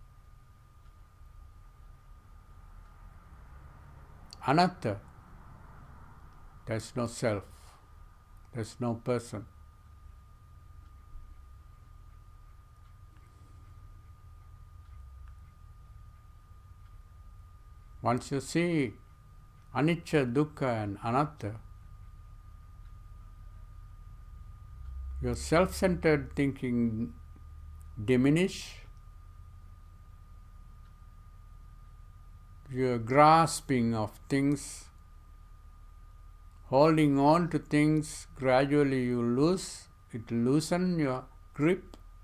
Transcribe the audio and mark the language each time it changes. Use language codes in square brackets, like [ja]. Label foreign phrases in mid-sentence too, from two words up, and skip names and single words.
[en] Anatta, there is no self, there is no person. Once you see [pi] anicca, dukkha [en] and anatta, your self-centered thinking diminish, your grasping of things, holding on to things, gradually you loosen your grip.